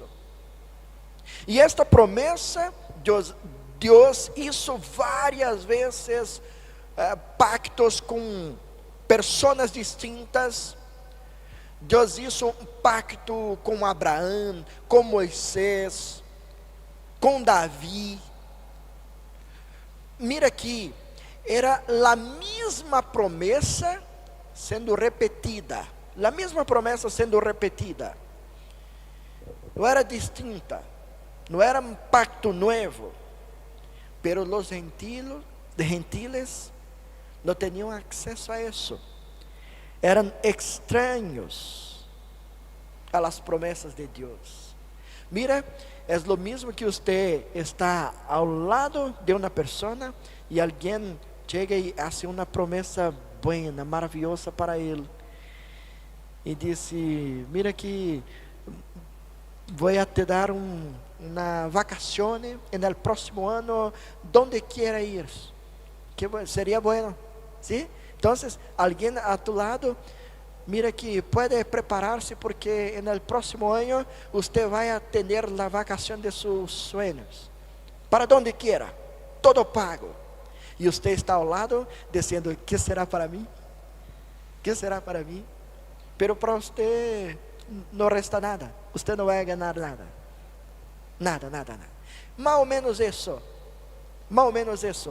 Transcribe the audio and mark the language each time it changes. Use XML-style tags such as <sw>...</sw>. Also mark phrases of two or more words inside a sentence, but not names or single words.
<es>Y esta promesa, Dios hizo varias veces pactos con personas distintas. Dios hizo un pacto con Abraham, con Moisés,</es> <pt>com Davi, mira aqui, era a mesma promessa sendo repetida. A mesma promessa sendo repetida. Não era distinta. Não era um pacto novo. Pero os gentiles não tinham acesso a isso. Eram estranhos a las promessas de Deus. Mira, é o mesmo que você está ao lado de uma pessoa e alguém chega e faz uma promessa buena, maravilhosa para ele. E disse: mira que vou te dar uma vacação no próximo ano,</pt> <es>donde quiera ir. Que seria bueno, ¿sí?</es> <pt>Então, alguém a tu lado, mira que pode preparar-se porque no próximo ano você vai ter a vacação de seus sonhos.</pt> <es>Para donde quiera, todo pago.</es> <pt>E você está ao lado dizendo: que será para mim? Que será para mim? Pero para você não resta nada. Você não vai ganhar nada. Nada. Mais ou menos isso. Mais ou menos isso.</pt>